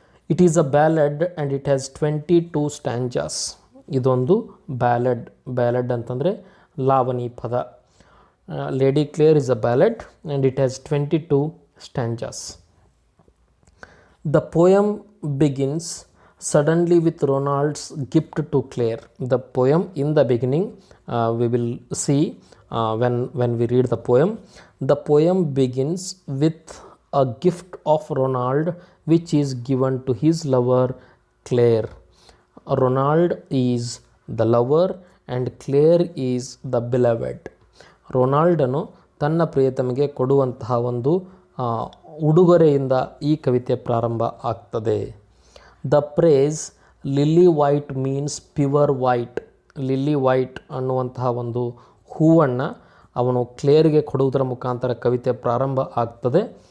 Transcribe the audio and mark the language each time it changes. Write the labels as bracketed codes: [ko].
[en] It is a ballad and it has 22 stanzas. [kn] ಇದೊಂದು ಬ್ಯಾಲಡ್ ಅಂತಂದರೆ ಲಾವಣಿ ಪದ. [en] Lady Clare is a ballad and it has 22 stanzas. The poem begins suddenly with Ronald's gift to Clare. The poem, in the beginning, we will see when we read the poem. The poem begins with a gift of Ronald which is given to his lover Clare. Ronald is the lover and Clare is the beloved. [kn] ರೊನಾಲ್ಡನು ತನ್ನ ಪ್ರಿಯತಮೆಗೆ ಕೊಡುವಂತಹ ಒಂದು ಉಡುಗೊರೆಯಿಂದ ಈ ಕವಿತೆ ಪ್ರಾರಂಭ ಆಗ್ತದೆ. [en] the phrase lily white means pure white [kn] lily white ಅನ್ನುವಂತಹ ಒಂದು ಹೂವನ್ನು ಅವನು ಕ್ಲೇರ್ಗೆ ಕೊಡುವುದರ ಮುಖಾಂತರ ಕವಿತೆ ಪ್ರಾರಂಭ ಆಗ್ತದೆ.